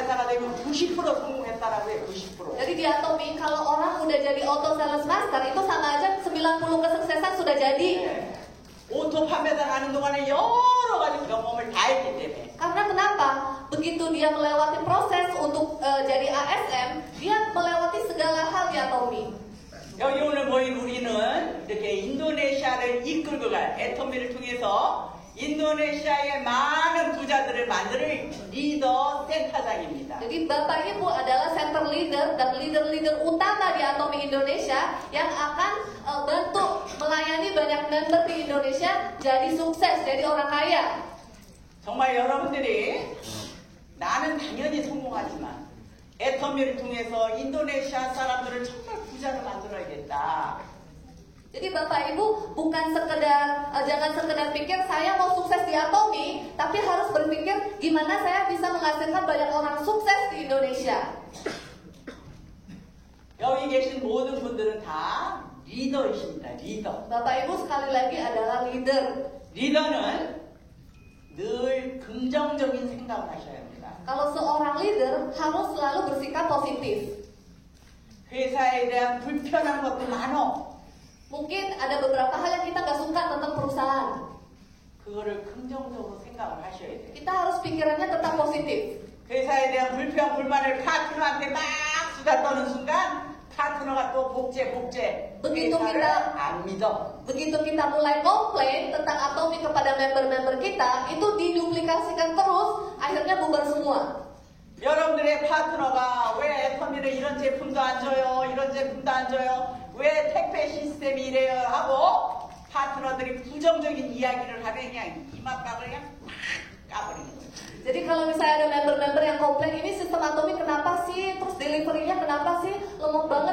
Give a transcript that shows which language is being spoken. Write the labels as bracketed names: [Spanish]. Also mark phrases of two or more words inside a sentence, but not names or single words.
[Korean] 되면 90% 성공했다라고 해요. 90%. [Indonesian] Jadi di Atomi kalau orang udah jadi [English] auto sales master [Indonesian] itu sama aja 90 kesuksesan sudah jadi. [Korean] 네. 오토 판매사 하는 동안에 여러 가지 경험을 다 했기 때문에. [Indonesian] Karena kenapa? Begitu dia melewati proses untuk jadi ASM, dia melewati segala hal di Atomi. [Korean] 여기 오늘 모인 우리는 이렇게 인도네시아를 이끌고 갈 애터미를 통해서 인도네시아의 많은 부자들을 만드는 리더 센터장입니다. [Indonesian] Jadi Bapak Ibu adalah [English] center leader [Indonesian] dan leader-leader utama di Atomi Indonesia yang akan bantu melayani banyak member di Indonesia jadi sukses, jadi orang kaya. [Korean] 정말 여러분들이 나는 당연히 성공하지만 애터미를 통해서 인도네시아 사람들을 정말 부자로 만들어야겠다. [Indonesian] Jadi Bapak Ibu bukan sekedar jangan sekedar pikir saya mau sukses di Atomi, tapi harus berpikir gimana saya bisa menghasilkan banyak orang sukses di Indonesia. [Korean] 여기 계신 모든 분들은 다 리더이십니다. 리더. [Indonesian] Bapak Ibu sekali lagi adalah leader. [Korean] 리더는 늘 긍정적인 생각을 하셔야 합니다. [Indonesian] Kalau seorang leader harus selalu bersikap positif. [Korean] 회사에 대한 불편한 것도 많어. [Indonesian] Mungkin ada beberapa hal yang kita nggak suka tentang perusahaan. [Korean] 그거를 긍정적으로 생각을 하셔야 돼요. [Indonesian] Kita harus pikirannya tetap positif. [Korean] 회사에 대한 불평, 불만을 파트너한테 막 수다 떠는 순간 파트너가 또 복제. [Indonesian] Begitu [Korean] 회사를 [Indonesian] kita- [Korean] 안 믿어. [Indonesian] Begitu kita mulai komplain tentang Atomi kepada member-member kita, itu diduplikasikan terus, akhirnya bubar semua. [Korean] 여러분들의 파트너가 왜 애터미는 이런 제품도 안 줘요, 이런 제품도 안 줘요, 왜 택배 시스템이 이래요 하고 파트너들이 부정적인 이야기를 하면 그냥 이맛박을 그냥 팍 까버리는 거예요. [Indonesian] Jadi kalau misalnya ada member-member yang komplain, ini sistem Atomi kenapa sih, terus delivery-nya kenapa sih, lemot banget.